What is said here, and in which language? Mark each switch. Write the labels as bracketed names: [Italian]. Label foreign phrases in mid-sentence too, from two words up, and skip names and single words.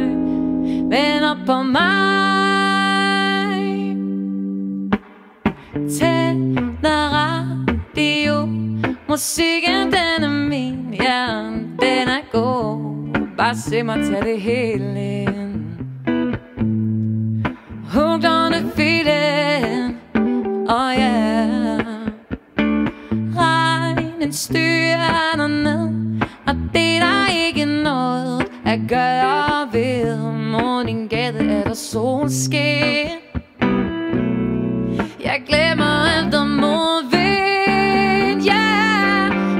[Danish] Venter på mig. Tænder radio, musikken den er min, ja, den er god. Bare se mig tage det hele ind. [English] Hooked on the feeling, oh yeah. [Danish] Regnen styrer ned, og det er der ikke noget at gøre ved. Mod din gade er der solskin. Jeg glemmer alt om modvind, yeah.